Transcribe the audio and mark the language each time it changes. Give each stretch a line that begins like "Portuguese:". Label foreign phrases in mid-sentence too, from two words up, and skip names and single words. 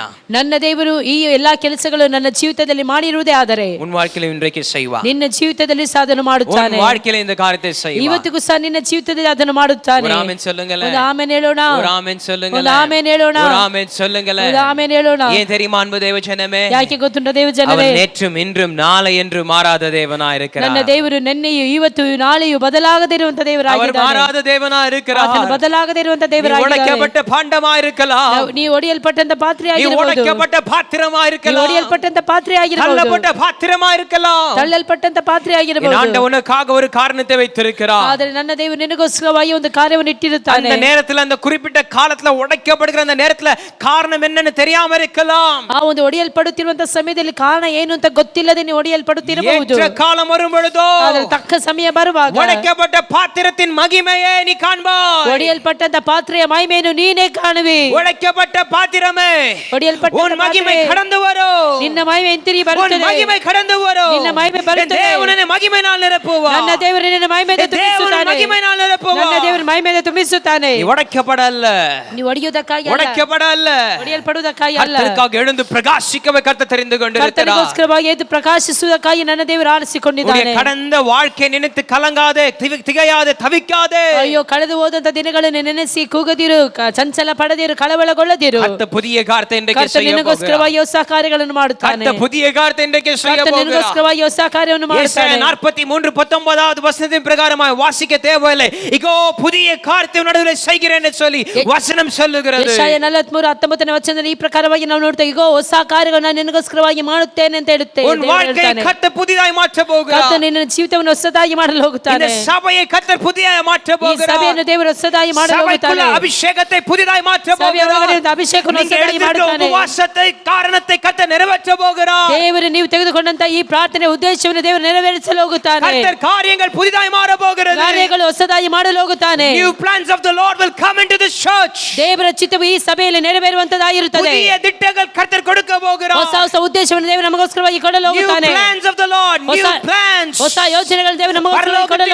Kannada: ನನ್ನ ದೇವರು ಈ ಎಲ್ಲಾ ಕೆಲಸಗಳು ನನ್ನ ಜೀವಿತದಲ್ಲಿ ಮಾಡಿರುವುದೇ ಆದರೆ
Tamil: உன் வாழ்க்கையில இன்றைக்கு செய்வார்.
Kannada: ನಿನ್ನ ಜೀವಿತದಲ್ಲಿ ಸಾಧನೆ ಮಾಡುತ್ತಾನೆ.
Tamil: உன் வாழ்க்கையில இந்த காரியத்தை செய்வார்.
Kannada: ಇವತ್ತಿಗೂ ಸಹ ನಿನ್ನ ಜೀವಿತದಲ್ಲಿ ಅದನ್ನು ಮಾಡುತ್ತಾನೆ.
Tamil: ஒரு ஆமென் சொல்லுங்களே,
Kannada: ಒಂದು ಆಮೆನ್ ಹೇಳೋಣ,
Tamil: ஒரு ஆமென் சொல்லுங்களே,
Kannada: ಒಂದು ಆಮೆನ್ ಹೇಳೋಣ,
Tamil: ஒரு ஆமென் சொல்லுங்களே,
Kannada: ಒಂದು ಆಮೆನ್ ಹೇಳೋಣ.
Tamil: ஏன் தெரியுமா அன்பு தேவ ஜனமே,
Kannada: ಯಾಕೆ ಗೊತ್ತುಂಟ ದೇವ ಜನರೇ,
Tamil: அவர் நேற்றும் இன்றும் நாளை என்று மாறாத தேவனாய் இருக்கிறார்.
Kannada: ನನ್ನ ದೇವರು ನಿನ್ನೆಯೂ ಇವತ್ತು ನಾಳೆಯೂ ಬದಲಾಗದೇ ಇರುವಂತ
Tamil: அவர்
Kannada: ದೇವರಾಗಿದ್ದಾನೆ.
Tamil: மாறாத தேவனாய் இருக்கிறார்.
Kannada: ಆತನು ಬದಲಾಗದೇ ಇರುವಂತ ದೇವರಾಗಿದ್ದಾನೆ.
Tamil: உடைக்கப்பட்ட பாண்டமாய் இருக்கலாம்,
Kannada: ನೀ ಒಡೆಯಲ್ಪಟ್ಟಂತ ಪಾತ್ರೆ
Tamil: நீ
Kannada: ಆಗಿರಬಹುದು,
Tamil: உடைக்கப்பட்ட பாத்திரமாய்
Kannada: ನೀ
Tamil: இருக்கலாம்,
Kannada: ಒಡೆಯಲ್ಪಟ್ಟಂತ ಪಾತ್ರೆ ಆಗಿರಬಹುದು,
Tamil: தள்ளப்பட்ட பாத்திரமாய் இருக்கலாம்.
Kannada: ತಳ್ಳಲ್ಪಟ್ಟಂತ ಪಾತ್ರೆ
Tamil: என்
Kannada: ಆಗಿರಬಹುದು.
Tamil: ஆண்டவர் உனக்காக ஒரு காரணத்தை வைத்திருக்கிறார்.
Kannada: ಆದರೆ ನನ್ನ ದೇವರು ನಿನಗೋಸ್ಕರವಾಗಿ ಒಂದು ಕಾರ್ಯವನ್ನು ಇಟ್ಟಿರುತ್ತಾನೆ.
Tamil: அந்த நேரத்துல, அந்த குறிப்பிட்ட காலத்துல உடைக்கப்படுகிற அந்த நேரத்துல காரணம் என்னன்னு தெரியாம இருக்கலாம்.
Kannada: ಆ ಒಂದು ಒಡೆಯಲ್ಪಡುತ್ತಿರುವಂತ ಸಮಯದಲ್ಲಿ ಕಾರಣ ಏನು ಅಂತ ಗೊತ್ತಿಲ್ಲದೆ ನೀವು ಒಡೆಯಲ್ಪಡುತ್ತಿರಬಹುದು.
Tamil: ஏற்ற காலம் வரும் பொழுதோ
Kannada: ಅದರ ತಕ್ಕ ಸಮಯ ಬರುವಾಗ
Tamil: உடைக்கப்பட்ட பாத்திரத்தின் மகிமையை நீ காண்பாய்.
Kannada: ಒಡೆಯಲ್ಪಟ್ಟಂತ ಪಾತ್ರೆಯ ಮಹಿಮೆಯನ್ನು ನೀ ನೀನೇ ಕಾಣುವಿ.
Tamil: உடைக்கப்பட்ட பாத்திரமே
Kannada: ಒಡೆಯಲ್ಪಟ್ಟ
Tamil: உன் மகிமை
Kannada: ಪಾತ್ರೆ,
Tamil: கடந்து வரும்.
Kannada: ನಿನ್ನ ಮಹಿಮೆ ಹಿಂತಿರುಗಿ
Tamil: உன்
Kannada: ಬರುತ್ತದೆ.
Tamil: மகிமை கடந்து வரும்.
Kannada: ನಿನ್ನ ಮಹಿಮೆ ಬರುತ್ತದೆ.
Tamil: தேவனே மகிமையினால் நிரப்புவார்.
Kannada: ನನ್ನ ದೇವರು ನಿನ್ನ ಮಹಿಮೆಯಿಂದ
Tamil: தேவன்
Kannada: ತುಂಬಿಸುತ್ತಾನೆ.
Tamil: மகிமையினால் நிரப்புவார்.
Kannada: ನನ್ನ ದೇವರು ಮಹಿಮೆಯಿಂದ ತುಂಬಿಸುತ್ತಾನೆ.
Tamil: நீ உடைக்கப்படல்ல,
Kannada: ನೀವು ಒಡೆಯುವುದಕ್ಕಾಗಿ ಅಲ್ಲ,
Tamil: உடைக்கப்படல்ல,
Kannada: ಒಡೆಯಲ್ಪಡುವುದಕ್ಕಾಗಿ ಅಲ್ಲ,
Tamil: கர்த்தருக்காக எழுந்து பிரகாசிக்கவே கர்த்தர் தெரிந்து கொண்டிருக்கிறார்.
Kannada: ಕರ್ತನಿಗೋಸ್ಕರವಾಗಿ ಎದ್ದು ಪ್ರಕಾಶಿಸುವುದಕ್ಕಾಗಿ ನನ್ನ ದೇವರು ಆರಿಸಿಕೊಂಡಿದ್ದಾನೆ.
Tamil: கடந்த வாழ்க்கை நினைத்து கலங்காதே, திகையாதே, தவிக்காதே.
Kannada: ಅಯ್ಯೋ, ಕಳೆದು ಹೋದಂತ ದಿನಗಳನ್ನು ನೆನೆಸಿ ಕೂಗದಿರು, ಚಂಚಲ ಪಡದಿರು, ಕಳವಳಗೊಳ್ಳದಿರು.
Tamil: கர்த்தர் புதிய காரியத்தை இன்றைக்கு
Kannada: ಕರ್ತನು
Tamil: செய்ய போகிறார்.
Kannada: ನಿನಗೋಸ್ಕರವಾಗಿ ಹೊಸ ಕಾರ್ಯಗಳನ್ನು ಮಾಡುತ್ತಾನೆ.
Tamil: கர்த்தர் புதிய காரியத்தை இன்றைக்கு செய்ய
Kannada: ಕರ್ತನು
Tamil: போகிறார்.
Kannada: ನಿನಗೋಸ್ಕರವಾಗಿ ಹೊಸ ಕಾರ್ಯವನ್ನು ಯೆಶಾಯ ಮಾಡುತ್ತಾನೆ.
Tamil: 43:19 வசனத்தின் பிரகாரமாய் வாசிக்க தேவையில்லை. இதோ புதிய காரியத்தை நடுவிலே செய்கிறேன் என்று சொல்லி வசனம் சொல்லுகிறது.
Kannada: ಯೆಶಾಯ 43:19 ವಚನದಲ್ಲಿ ಈ ಪ್ರಕಾರವಾಗಿ ನಾವು ನೋಡ್ತೇವೆ, ಈಗ ಹೊಸ ಕಾರ್ಯಗಳನ್ನು ನಾನು ನಿನಗೋಸ್ಕರವಾಗಿ ಮಾಡುತ್ತೇನೆ ಅಂತ
Tamil: உன் வாழ்க்கையை கர்த்தர் புதிதாய் மாற்ற போகிறார்.
Kannada: ಕರ್ತನು ನಿನ್ನ ಜೀವಿತವನ್ನು ಹೊಸದಾಗಿ ಮಾಡಲು ಹೋಗುತ್ತಾನೆ.
Tamil: இந்த சபையை கர்த்தர் புதிதாய் மாற்ற
Kannada: ಈ
Tamil: போகிறார்.
Kannada: ಸಭೆಯನ್ನು ದೇವರು ಹೊಸದಾಗಿ ಮಾಡಲು
Tamil: சபைக்குள்ள
Kannada: ಹೋಗುತ್ತಾನೆ.
Tamil: அபிஷேகத்தை புதிதாய் மாற்ற
Kannada: ಸಭೆಯ
Tamil: போகிறார்.
Kannada: ಒಳಗಡೆ ಒಂದು ಅಭಿಷೇಕವನ್ನು
Tamil: நீங்க
Kannada: ಹೊಸದಾಗಿ
Tamil: எடுத்துட்ட
Kannada: ಮಾಡುತ್ತಾನೆ.
Tamil: ಉಪವಾಸத்தை காரணத்தை கர்த்தர் நிறைவேற்ற போகிறார்.
Kannada: ದೇವರು ನೀವು ತೆಗೆದುಕೊಂಡಂತ ಈ ಪ್ರಾರ್ಥನೆ ಉದ್ದೇಶವನ್ನು ದೇವರು ನೆರವೇರಿಸಲು ಹೋಗುತ್ತಾನೆ.
Tamil: கர்த்தர் காரியங்கள் புதிதாய் மாற போகிறது.
Kannada: ಕಾರ್ಯಗಳು ಹೊಸದಾಗಿ ಮಾಡಲು ಹೋಗುತ್ತಾನೆ.
English: New plans of the Lord will come into this church.
Kannada: ದೇವರ ಚಿತ್ತವು ಈ ಸಭೆಯಲ್ಲಿ ನೆರವೇರುವಂತದಾಗಿರುತ್ತದೆ.
Tamil: புதிய திட்டங்கள் கர்த்தர் கொடுக்க போகிறார்.
Kannada: ಹೊಸ ಹೊಸ ಉದ್ದೇಶವನ್ನು ದೇವರು ನಮಗೋಸ್ಕರವಾಗಿ ಕೊಡಲು
English: New
Kannada: ಹೋಗುತ್ತಾನೆ.
English: plans of the Lord, new plans.
Kannada: ಹೊಸ ಯೋಜನೆಗಳು ದೇವರು ನಮಗೋಸ್ಕರವಾಗಿ ಕೊಡಲು